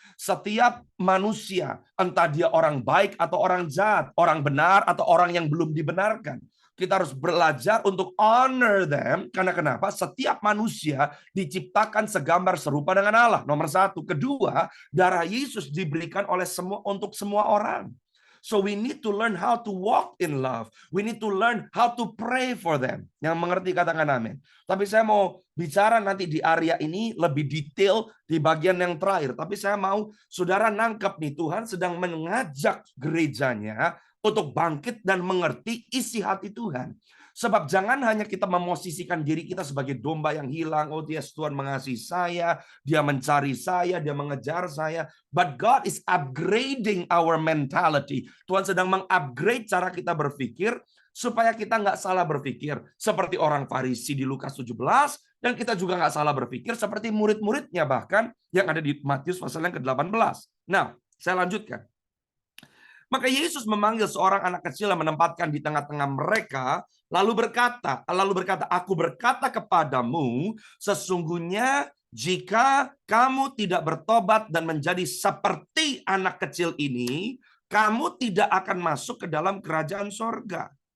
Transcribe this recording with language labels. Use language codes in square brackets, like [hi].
[id] Setiap manusia, entah dia orang baik atau orang jahat, orang benar atau orang yang belum dibenarkan, kita harus belajar untuk [en] honor them. [id] Karena kenapa? Setiap manusia diciptakan segambar serupa dengan Allah. Nomor satu. Kedua, darah Yesus diberikan oleh untuk semua orang. [en] So we need to learn how to walk in love. We need to learn how to pray for them. [id] Yang mengerti katakan amin. Tapi saya mau bicara nanti di area ini lebih detail di bagian yang terakhir. Tapi saya mau saudara nangkep nih, Tuhan sedang mengajak gerejanya untuk bangkit dan mengerti isi hati Tuhan. Sebab jangan hanya kita memosisikan diri kita sebagai domba yang hilang. [en] Oh, yes, [id] Tuhan mengasihi saya, dia mencari saya, dia mengejar saya. [en] But God is upgrading our mentality. [id] Tuhan sedang mengupgrade cara kita berpikir supaya kita nggak salah berpikir seperti orang Farisi di Lukas 17, dan kita juga nggak salah berpikir seperti murid-muridnya bahkan yang ada di Matius pasal yang ke-18. Nah, saya lanjutkan. Maka Yesus memanggil seorang anak kecil yang menempatkan di tengah-tengah mereka, lalu berkata, aku berkata kepadamu, sesungguhnya jika kamu tidak bertobat dan menjadi seperti anak kecil ini, kamu tidak akan masuk ke dalam kerajaan sorga.